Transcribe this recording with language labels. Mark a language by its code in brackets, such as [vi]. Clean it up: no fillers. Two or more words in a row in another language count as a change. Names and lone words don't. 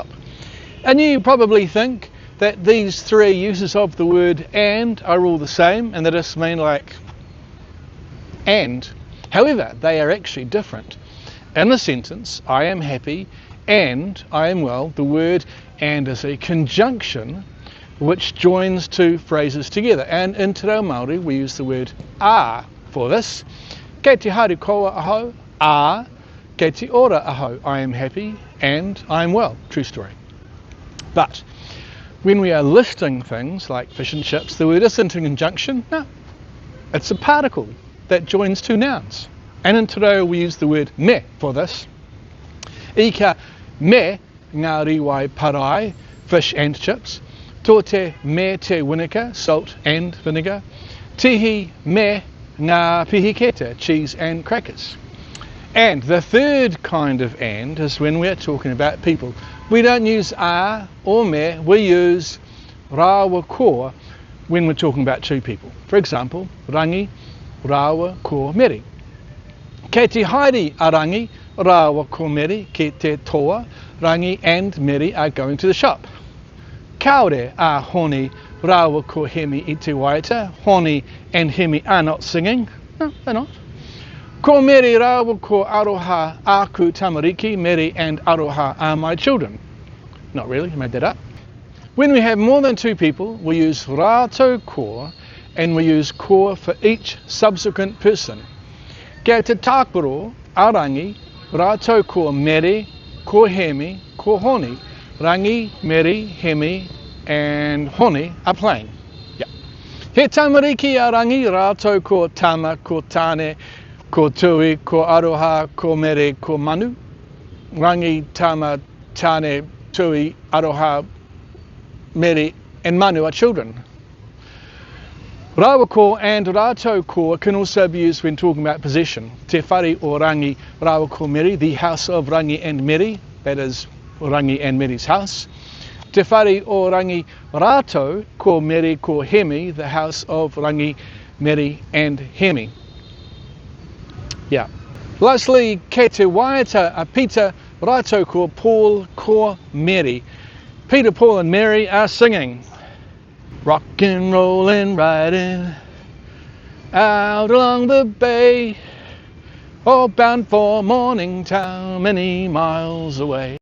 [en] And you probably think that these three uses of the word and are all the same and they just mean like and. However, they are actually different. In the sentence, I am happy and I am well, the word and is a conjunction which joins two phrases together. And in Te Reo Māori, we use the word a for this. [mi] Kei te haere koa aho, a. Kei te ora aho, [en] I am happy and I am well. True story. But when we are listing things like fish and chips, the word isn't a conjunction. No, it's a particle that joins two nouns. And in Te Reo we use the word me for this. [mi] Ika me ngā riwai parai, [en] fish and chips. [mi] Tō te me te winika, [en] salt and vinegar. [mi] Tihi me ngā pihiketa, [en] cheese and crackers. And the third kind of and is when we're talking about people. We don't use a or me, we use [mi] rāua ko [en] when we're talking about two people. For example, [mi] rangi, rāua ko Mary. Kei te haere a rangi, rāua ko Mary, ki te toa, [en] rangi and Mary are going to the shop. [mi] Kaore a honi, rāua ko Hemi i te waiata. [en] Honi and Hemi are not singing. No, they're not. [mi] Ko Mary rāua ko aroha aku tamariki, [en] Mary and aroha are my children. Not really, I made that up. When we have more than two people, we use [mi] rātou ko [en] and we use ko for each subsequent person. [mi] Kia te tākoro, arangi, rātou ko Mary, ko Hemi, ko Honi. [en] Rangi, Mary, Hemi and Honi are plain. Yeah. [mi] He tamariki a rangi, rātou ko tama, ko tāne, ko tui, ko aroha, ko Mary, ko manu. [en] Rangi, tama, tāne, tui, aroha, Mary and manu are children. [mi] Rāua ko [en] and [mi] rātou ko [en] can also be used when talking about possession. [mi] Te whare o rangi, rāua ko Mary, [en] the house of Rangi and Mary, that is Rangi and Mary's house. [mi] Te whare o rangi rātou ko Mary ko Hemi, [en] the house of Rangi, Mary and Hemi. Yeah. Lastly, [mi] kei te waiata a Peter, rātou ko Paul ko Mary. [en] Peter, Paul and Mary are singing. Rockin', rollin', riding out along the bay, all bound for Morning Town, many miles away.